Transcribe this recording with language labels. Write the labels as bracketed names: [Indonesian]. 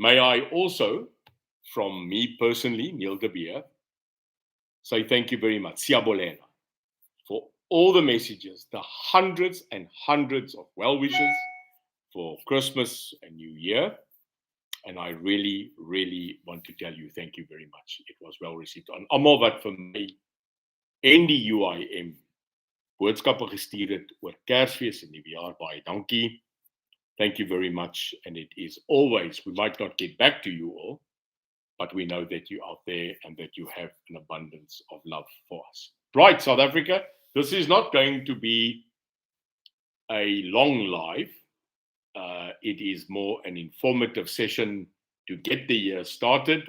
[English] May I also, from me personally, Neil de Beer, say thank you very much, Siyabolena, for all the messages, the hundreds and hundreds of well wishes for Christmas and New Year. And I really, really want to tell you thank you very much. It was well received. [Afrikaans] En almal wat vir my en die UIM boodskappe gestuur het oor Kersfees en Nuwejaar, baie dankie. [English] Thank you very much. And it is always, we might not get back to you all, but we know that you're out there and that you have an abundance of love for us. Right, South Africa, this is not going to be a long live. It is more an informative session to get the year started.